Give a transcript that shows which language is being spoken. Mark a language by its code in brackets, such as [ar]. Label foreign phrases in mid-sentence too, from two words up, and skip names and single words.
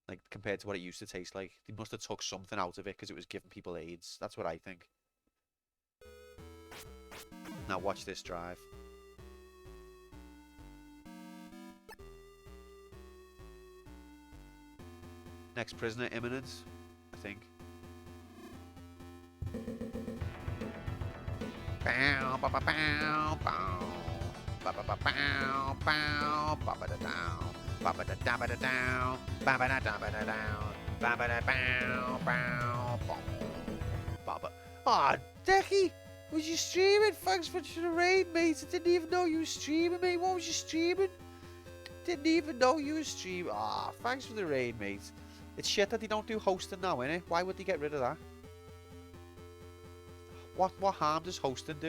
[en] Like, compared to what it used to taste like. They must have took something out of it because it was giving people AIDS. That's what I think. Now watch this drive. Next prisoner imminent, I think. Bow, ba, ba, bow, bow. Ba, ba, ba, bow, bow, ba, ba, da, down. Ba, ba, da, da, ba, da, down. Ba, ba, da, da, ba, da, down. Ba, ba, da, bow, bow, bow. Ba, ba. Aw, Decky! Was you streaming? Thanks for the raid, mate. I didn't even know you were streaming, mate. What was you streaming? Didn't even know you were streaming. Ah, thanks for the raid, mate. It's shit that they don't do hosting now, innit? Why would they get rid of that? What harm does hosting do?